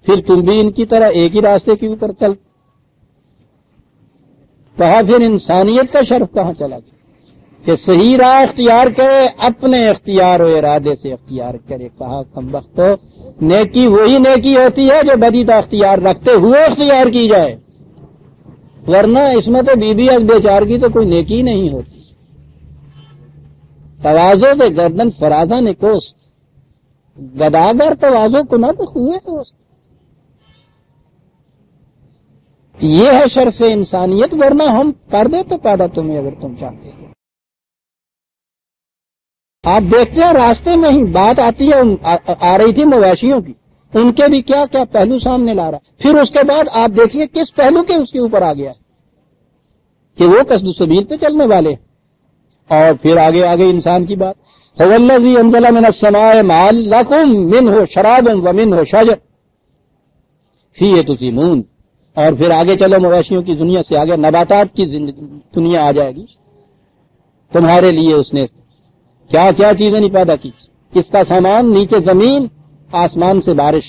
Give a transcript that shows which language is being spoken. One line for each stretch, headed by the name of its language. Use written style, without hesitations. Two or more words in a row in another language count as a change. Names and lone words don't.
Urdu: پھر تم بھی ان کی طرح ایک ہی راستے کے اوپر چل. کہا پھر انسانیت کا شرف کہاں چلا گیا کہ صحیح راہ اختیار کرے، اپنے اختیار و ارادے سے اختیار کرے. کہا کم وقت نیکی وہی نیکی ہوتی ہے جو بدی کا اختیار رکھتے ہوئے اختیار کی جائے، ورنہ
Persian: عصمت بی بی از بیچار
Urdu: کی تو کوئی نیکی نہیں ہوتی.
Persian: تواضع سے گردن فرازہ نکوست، گداگر تواضع کند ہوئے دوست.
Urdu: یہ ہے شرف انسانیت، ورنہ ہم کر دیتے پیدا تمہیں اگر تم چاہتے ہو. آپ دیکھتے ہیں راستے میں ہی بات آتی ہے، آ رہی تھی مویشیوں کی، ان کے بھی کیا کیا پہلو سامنے لا رہا. پھر اس کے بعد آپ دیکھیے کس پہلو کے اس کے اوپر آ گیا کہ وہ
Arabic: قصد السبیل
Urdu: پہ چلنے والے. اور پھر آگے آگے انسان کی بات،
Arabic: هو الذی انزل من السماء ماء لکم منہ شراب ومنہ شجر فیہ تسیمون.
Urdu: اور پھر آگے چلو مویشیوں کی دنیا سے آگے نباتات کی دنیا آ جائے گی. تمہارے لیے اس نے کیا کیا چیزیں نہیں پیدا کی، کس کا سامان، نیچے زمین، آسمان سے بارش.